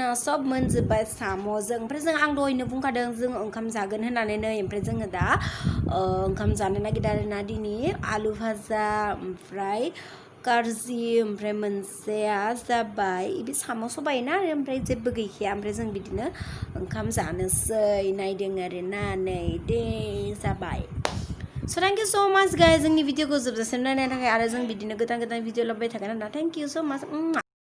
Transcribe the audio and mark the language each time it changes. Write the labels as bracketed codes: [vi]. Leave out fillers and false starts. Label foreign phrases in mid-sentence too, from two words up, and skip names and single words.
[brx] सब मोनजोब्बाय साम'जों ओमफ्राय जों आं दहायनो बुंखादों जों ओंखाम जागोन होननानै नै ओमफ्राय जोङो दा ओंखाम जानो नागिरदों आरोना दिनै आलु भाजा ओमफ्राय कारजि ओमफ्राय मोनसेया जाबाय बे साम' सबाय ना ओमफ्राय जेबो गैखाया ओमफ्राय जों बिदिनो ओंखाम जानोसै नायदों आरोना नै दे जाबाय [en] So thank you so much guys [brx] जोंनि भिडिअखौ जोबजासिम नायनायनि थाखाय आरो जों बिदिनो गोदान गोदान भिडिअ लाबोबाय थागोन आरोना [en] thank you so much